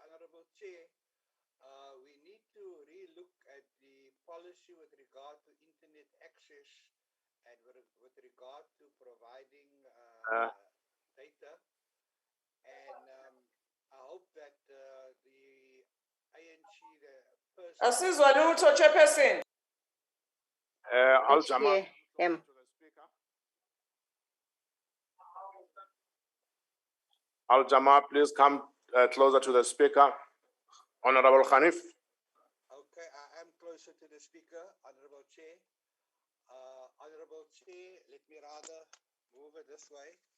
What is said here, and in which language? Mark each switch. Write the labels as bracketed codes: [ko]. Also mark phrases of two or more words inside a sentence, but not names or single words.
[en] Honorable Chair, we need to relook at the policy with regard to internet access and with regard to providing data. And I hope that the ANC, the person... [zu] Asizwa lutho, Chairperson. [en] Al-Jamaa. Al-Jamaa, please come closer to the speaker. Honorable Hanif. Okay, I am closer to the speaker, Honorable Chair. Honorable Chair, let me rather move it this way.